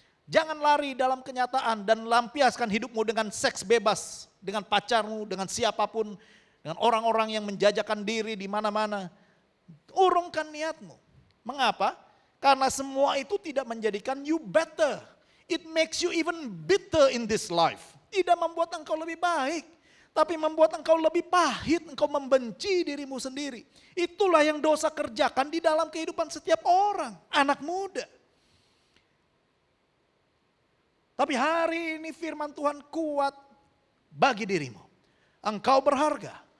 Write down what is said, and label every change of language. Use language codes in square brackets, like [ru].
[id] Jangan lari dalam kenyataan dan lampiaskan hidupmu dengan seks bebas, dengan pacarmu, dengan siapapun, dengan orang-orang yang menjajakan diri di mana-mana. Urungkan niatmu. Mengapa? Karena semua itu tidak menjadikan [en] you better. It makes you even bitter in this life. [id] Tidak membuat engkau lebih baik, tapi membuat engkau lebih pahit, engkau membenci dirimu sendiri. Itulah yang dosa kerjakan di dalam kehidupan setiap orang, anak muda. Tapi hari ini firman Tuhan kuat bagi dirimu. Engkau berharga.